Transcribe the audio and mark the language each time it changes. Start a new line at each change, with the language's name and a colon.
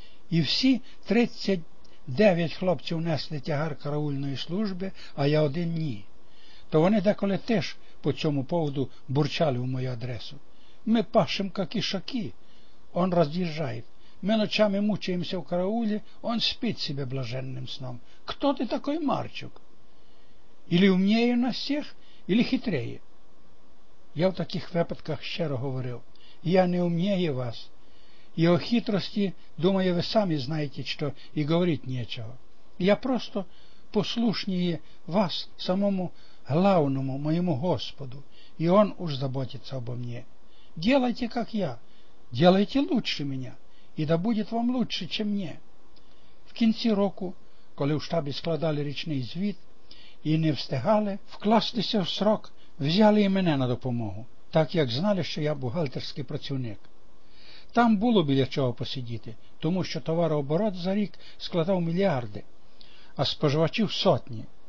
Ukrainian: І всі 39 хлопців несли тягар караульної служби, а я один – ні. То вони деколи теж по цьому поводу бурчали у мою адресу: «Ми пашем, як ішаки, он роз'їжджає. Ми ночами мучаємося в караулі, он спить себе блаженним сном.
Russian: Кто ти такой, Марчук? Или умнее нас всех, или хитрее?»
Ukrainian: Я в таких випадках щиро говорив: «Я не умнее вас. І о хитрості, думаю, ви самі знаєте, що і говорити нечого. Я просто послушніє вас, самому главному, моєму Господу, і он уж заботиться обо мне.
Russian: Делайте, як я, делайте лучше меня. І да будет вам лучше, чем мне».
Ukrainian: В кінці року, коли в штабі складали річний звіт і не встигали вкластися в срок, взяли і мене на допомогу, так як знали, що я бухгалтерський працівник. Там було біля чого посидіти, тому що товарооборот за рік складав мільярди, а споживачів сотні.